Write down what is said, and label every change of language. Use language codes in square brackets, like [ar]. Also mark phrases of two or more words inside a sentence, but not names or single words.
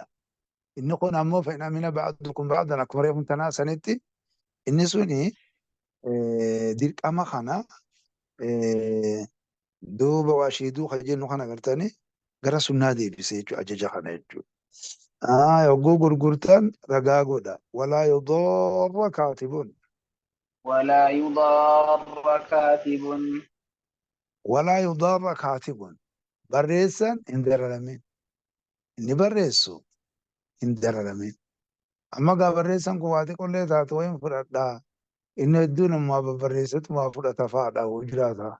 [om] Inni kun ammoo [ar] فإن أمن بعضكم بعضا [om] akkuma reefun tanaa sanitti inni suni dirqama kana duuba waa shiiduu kan jennu kana agartanii gara sunnaa deebise jechuudha ajaja kana jechuudha. Yogguu gurgurtan ragaa godha. [ar] ولا يضار كاتب. ولا يضار كاتب ولا يضار كاتب. [om] Barreessan hin dararamin. Inni barreessu hin dararamin. Amma gaa barreessan kun waa xiqqollee taate wayin fudhadhaa. Inni hedduu namaa babbarreessatu maa fudhata fa'aadha jiraata.